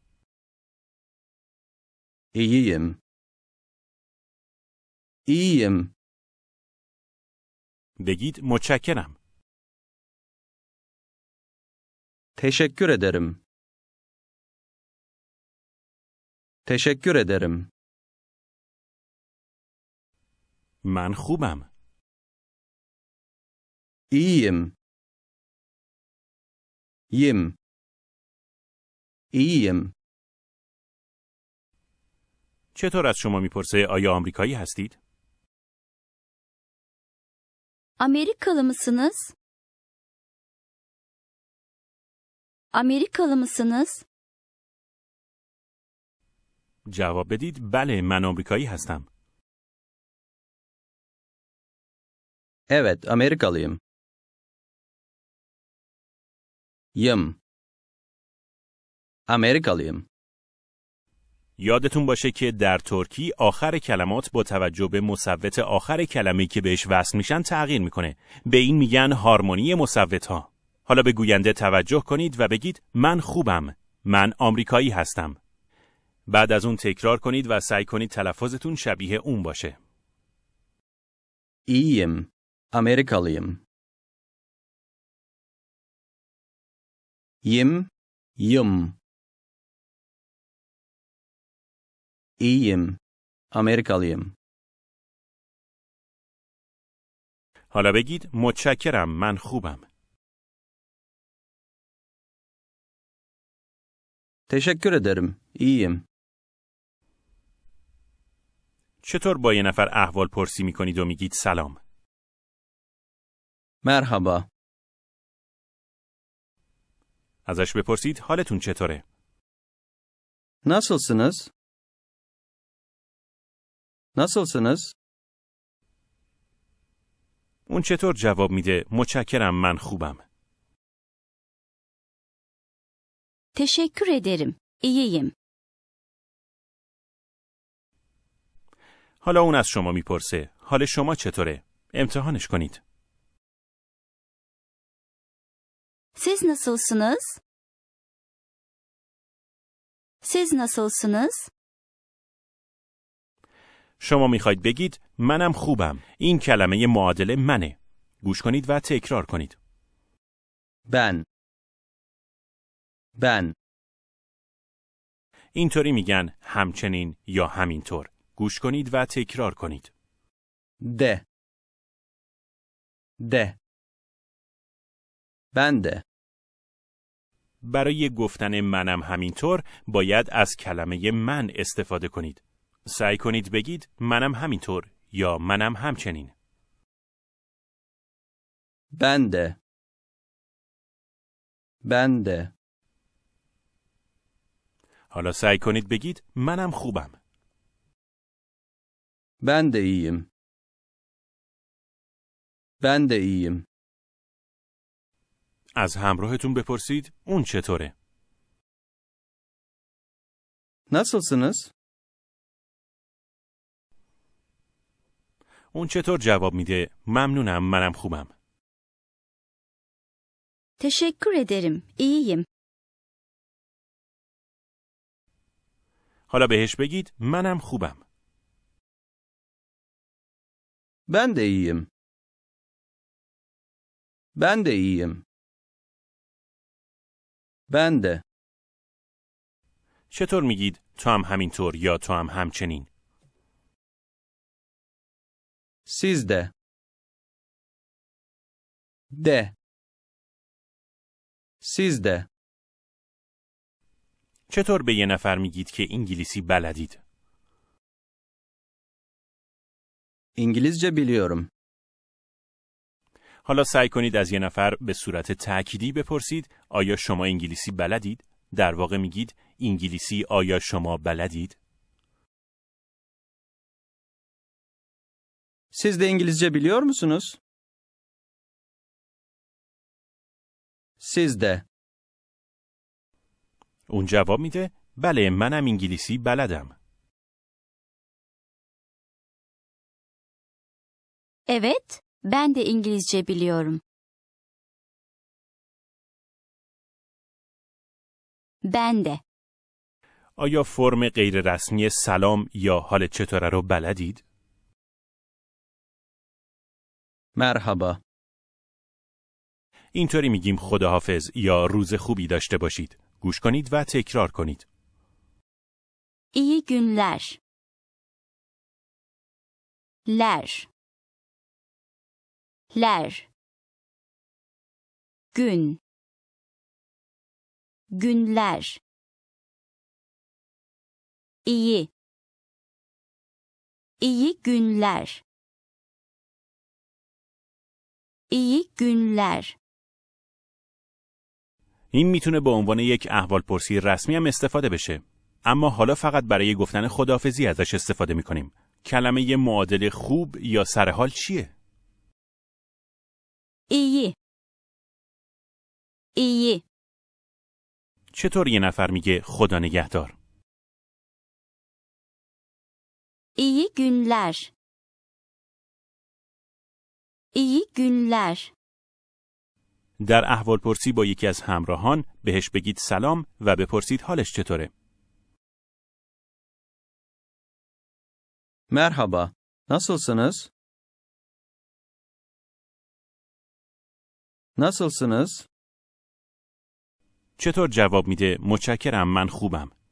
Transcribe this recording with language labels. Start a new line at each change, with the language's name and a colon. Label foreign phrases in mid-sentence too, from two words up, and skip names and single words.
Turkish: İyiyim. İyiyim.
Persian: بگید متشکرم.
Turkish: Teşekkür ederim. Teşekkür ederim.
Persian: من خوبم.
Turkish: İyiyim. Yim. İyiyim.
Persian: چطور از شما میپرسه آیا آمریکایی هستید؟
Turkish: Amerikalı mısınız? Amerikalı mısınız?
Persian: جواب بدید بله من آمریکایی هستم.
Turkish: Evet, Amerikalıyım. Yım. Amerikalıyım.
Persian: یادتون باشه که در ترکی آخر کلمات با توجه به مصوت آخر کلمه‌ای که بهش وصل میشن تغییر میکنه. به این میگن هارمونی مصوت‌ها. حالا به گوینده توجه کنید و بگید من خوبم. من آمریکایی هستم. بعد از اون تکرار کنید و سعی کنید تلفظتون شبیه اون باشه.
Turkish: İyiyim. Amerikalıyım. Yim. Yım. İyiyim. Amerikalıyım.
Persian: حالا بگید متشکرم من خوبم.
Turkish: Teşekkür ederim. İyiyim.
Persian: چطور با یه نفر احوال پرسی میکنید و میگید سلام؟
Turkish: مرحبا.
Persian: ازش بپرسید حالتون چطوره؟
Turkish: Nasılsınız? Nasılsınız?
Persian: اون چطور جواب میده متشکرم من خوبم؟
Turkish: Teşekkür ederim. İyiyim.
Persian: حالا اون از شما میپرسه حال شما چطوره؟ امتحانش کنید.
Turkish: Siz nasılsınız? Siz nasılsınız?
Persian: شما میخواید بگید منم خوبم. این کلمه معادل منه. گوش کنید و تکرار کنید.
Turkish: Ben. Ben.
Persian: اینطوری میگن همچنین یا همینطور. گوش کنید و تکرار کنید.
Turkish: De. De. Ben de.
Persian: برای گفتن منم همینطور باید از کلمه من استفاده کنید. سعی کنید بگید منم همینطور یا منم همچنین.
Turkish: Ben de. Ben de.
Persian: حالا سعی کنید بگید منم خوبم.
Turkish: Ben de iyiyim. Ben de iyiyim.
Persian: از همراهتون بپرسید اون چطوره؟
Turkish: Nasılsınız?
Persian: اون چطور جواب میده ممنونم منم خوبم.
Turkish: Teşekkür ederim. İyiyim.
Persian: حالا بهش بگید منم خوبم.
Turkish: Ben de iyiyim. Ben de iyiyim. Ben de.
Persian: چطور میگید تو هم همینطور یا تو هم همچنین؟
Turkish: Siz de. De. Siz de.
Persian: چطور به یه نفر میگید که انگلیسی بلدید؟
Turkish: İngilizce biliyorum.
Persian: حالا سعی کنید از یه نفر به صورت تأکیدی بپرسید آیا شما انگلیسی بلدید؟ در واقع میگید انگلیسی آیا شما بلدید؟
Turkish: Siz de İngilizce biliyor musunuz? Siz de.
Persian: اون جواب میده بله منم انگلیسی بلدم.
Turkish: Evet, ben de İngilizce biliyorum. Ben de.
Persian: آیا فرم غیر رسمی سلام یا حال چطوره رو بلدید؟
Turkish: Merhaba.
Persian: اینطوری میگیم خداحافظ یا روز خوبی داشته باشید. گوش کنید و تکرار کنید.
Turkish: İyi günler. Ler. Ler. Gün. Günler. İyi. İyi günler. İyi günler.
Persian: این میتونه به عنوان یک احوالپرسی رسمی هم استفاده بشه. اما حالا فقط برای گفتن خداحافظی ازش استفاده میکنیم. کلمه معادل خوب یا سرحال چیه؟
Turkish: İyi. İyi.
Persian: چطور یه نفر میگه خدا نگهدار؟
Turkish: İyi günler. İyi günler.
Persian: در احوالپرسی با یکی از همراهان بهش بگید سلام و بپرسید حالش چطوره.
Turkish: Merhaba. Nasılsınız? Nasılsınız?
Persian: چطور جواب میده متشکرم من خوبم.